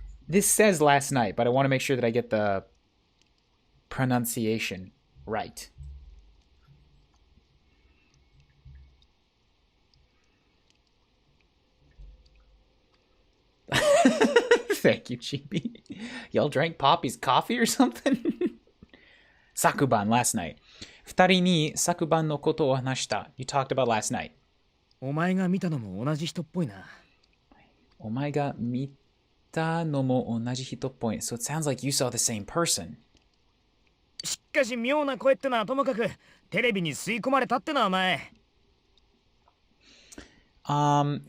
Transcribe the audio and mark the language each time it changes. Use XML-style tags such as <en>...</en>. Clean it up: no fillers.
<en>This says last night, but I want to make sure that I get the pronunciation right. Thank you, Chibi. Y'all drank Poppy's coffee or something? Sakuban, last night.</en> <ja>二人に昨晩のことを話した。</ja> <en>You talked about last night.</en> <ja>お前が見たのも同じ人っぽいな。お前が見たのも同じ人っぽい。</ja> <en>So it sounds like you saw the same person.</en> <ja>しかし妙な声ってのはともかく、テレビに吸い込まれたってのはお前。</ja>